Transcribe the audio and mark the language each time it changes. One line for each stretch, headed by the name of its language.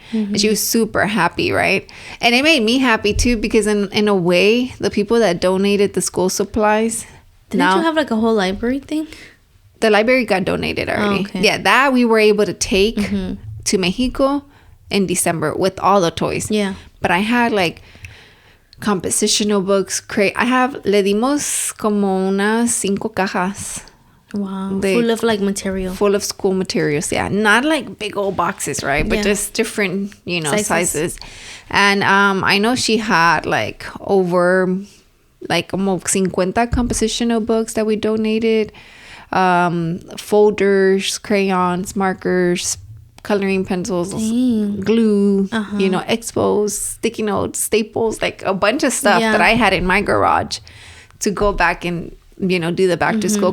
English: And she was super happy, right? And it made me happy too because in a way, the people that donated the school supplies. Didn't you have like a whole library thing? The library got donated already. Oh, okay. Yeah, that we were able to take to Mexico in December with all the toys. Yeah. But I had like compositional books. I have,
Spanish: le dimos como unas 5 cajas.
English: Wow. Full of like material. Full of school materials, yeah. Not like big old boxes, right? But just different, sizes. And I know she had like over like almost 50 compositional books that we donated. Folders, crayons, markers, coloring pencils, glue, expos, sticky notes, staples, like a bunch of stuff that I had in my garage to go back and, do the back to school.